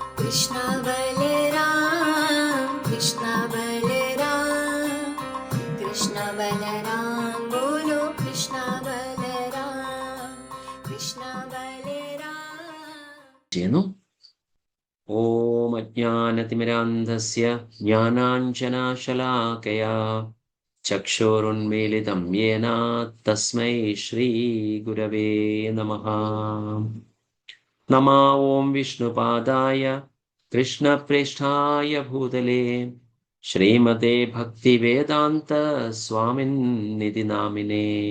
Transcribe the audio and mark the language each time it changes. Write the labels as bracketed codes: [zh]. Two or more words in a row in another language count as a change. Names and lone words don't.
[hi] कृष्ण बलराम कृष्ण बलराम कृष्ण बलराम बोलो कृष्ण बलराम कृष्ण बलराम. [sa] ഓം അജ്ഞാനതിമിരാന്ധസ്യ ജ്ഞാനാഞ്ജനശലാകയാ ചക്ഷുരുന്മീലിതം യേന തസ്മൈ ശ്രീഗുരവേ നമഃ. നമോ ഓം വിഷ്ണുപാദായ കൃഷ്ണപ്രേഷ്ഠായ ഭൂതലേ ശ്രീമതേ ഭക്തിവേദാന്ത സ്വാമിന്നിതി നാമിനേ.